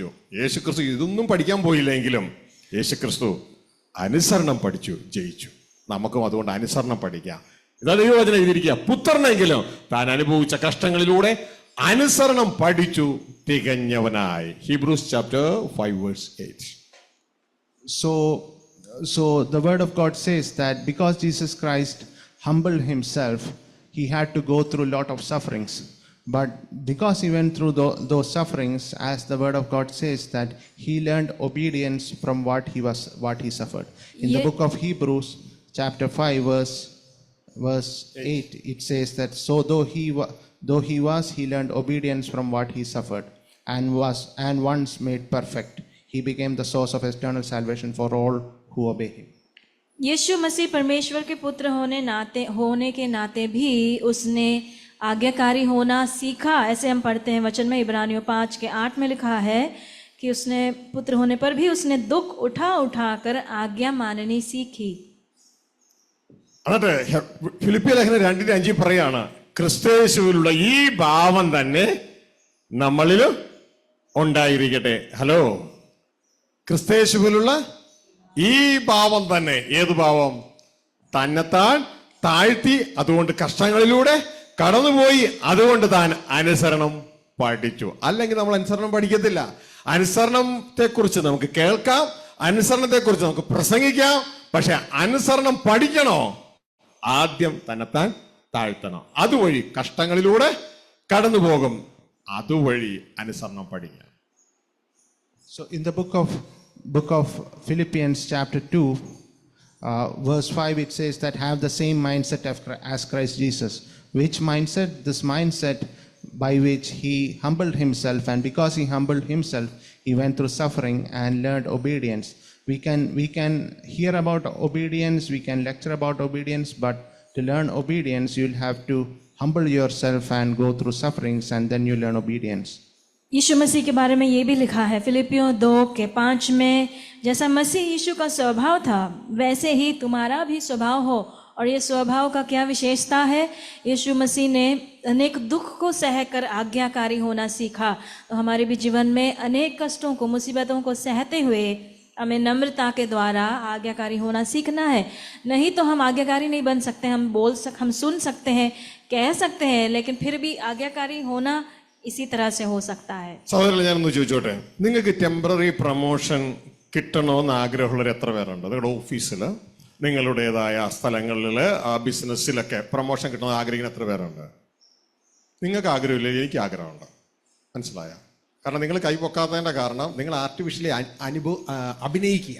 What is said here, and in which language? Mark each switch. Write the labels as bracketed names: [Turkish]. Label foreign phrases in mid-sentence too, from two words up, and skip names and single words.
[Malayalam] യേശുക്രിസ്തു ഇതൊന്നും പഠിക്കാൻ പോയില്ലെങ്കിലും യേശുക്രിസ്തു അനുസരണം പഠിച്ചു, ജയിച്ചു. നമുക്കും അതുകൊണ്ട് അനുസരണം പഠിക്കാം. ഇതാ ദൈവവചനം എഴുതിയിരിക്കുക, പുത്രനെങ്കിലും താൻ അനുഭവിച്ച കഷ്ടങ്ങളിലൂടെ അനുസരണം പഠിച്ചു തികഞ്ഞവനായി. [English] Hebrews chapter 5 verse 8. So the word of God says that because Jesus Christ humbled himself, he had to go through a lot of sufferings. But because he went through those sufferings, as the word of God says, that he learned obedience from what he suffered. In the book of Hebrews chapter 5 verse 8, it says that so though he learned obedience from what he suffered, and once made perfect, he became the source of eternal salvation for all who obey him. [Hindi] यीशु मसीह परमेश्वर के पुत्र होने के नाते भी उसने आज्ञाकारी होना सीखा. ऐसे हम पढ़ते हैं वचन में, इब्रानियों 5 के 8 में लिखा है कि उसने पुत्र होने पर भी उसने दुख उठा कर आज्ञा माननी सीखी. [Malayalam] എന്നിട്ട് ഫിലിപ്പിയ ലേഖനം 2:5 പറയാണ്, ക്രിസ്തുയേശുവിലുള്ള ഈ ഭാവം തന്നെ നമ്മളിൽ ഉണ്ടായിരിക്കട്ടെ. ഹലോ, ക്രിസ്തുയേശുവിലുള്ള ഈ ഭാവം തന്നെ. ഏത് ഭാവം? തന്നെത്താൻ താഴ്ത്തി, അതുകൊണ്ട് കഷ്ടങ്ങളിലൂടെ കടന്നുപോയി, അതുകൊണ്ട് താൻ അനുസരണം പഠിച്ചു. അല്ലെങ്കിൽ നമ്മൾ അനുസരണം പഠിക്കത്തില്ല. അനുസരണത്തെക്കുറിച്ച് നമുക്ക് കേൾക്കാം, അനുസരണത്തെക്കുറിച്ച് നമുക്ക് പ്രസംഗിക്കാം, പക്ഷെ അനുസരണം പഠിക്കണോ? ആദ്യം തന്നെത്താൻ താഴ്ത്തണം. അതുവഴി കഷ്ടങ്ങളിലൂടെ കടന്നു പോകും, അതുവഴി അനുസരണം പഠിക്കാം. [English] So in the book of Philippians chapter 2 verse 5, it says that have the same mindset as Christ Jesus. Which mindset? This mindset by which he humbled himself, and because he humbled himself, he went through suffering and learned obedience. We can hear about obedience, we can lecture about obedience, but to learn obedience, you'll have to humble yourself and go through sufferings, and then you learn obedience. [Hindi] यीशु मसीह के बारे में ये भी लिखा है फिलिपियों 2 के 5 में, जैसा मसीह यीशु का स्वभाव था वैसे ही तुम्हारा भी स्वभाव हो. और ये स्वभाव का क्या विशेषता है? यीशु मसीह ने अनेक दुख को सहकर आज्ञाकारी होना सीखा. तो हमारे भी जीवन में अनेक कष्टों को, मुसीबतों को सहते हुए हमें नम्रता के द्वारा आज्ञाकारी होना सीखना है, नहीं तो हम आज्ञाकारी नहीं बन सकते। हम सुन सकते हैं, कह सकते हैं, लेकिन फिर भी आज्ञाकारी होना इसी तरह से हो सकता है। [Malayalam] സഹോദരൻ, ഞാനൊന്ന് ചോദിച്ചോട്ടെ, നിങ്ങൾക്ക് [English] temporary promotion [Malayalam] കിട്ടണമെന്ന് ആഗ്രഹമുള്ളവർ എത്ര പേരുണ്ട്? നിങ്ങളുടെ ഓഫീസിൽ, നിങ്ങളുടേതായ സ്ഥലങ്ങളിൽ, ബിസിനസ്സിലൊക്കെ പ്രൊമോഷൻ കിട്ടണമെന്ന് ആഗ്രഹിക്കുന്ന എത്ര പേരുണ്ട്? നിങ്ങൾക്ക് ആഗ്രഹമില്ല, എനിക്ക് ആഗ്രഹമുണ്ട്. മനസ്സിലായ? കാരണം നിങ്ങൾ കൈപൊക്കാത്തതിൻ്റെ കാരണം നിങ്ങൾ ആർട്ടിഫിഷ്യലി അഭിനയിക്കുക.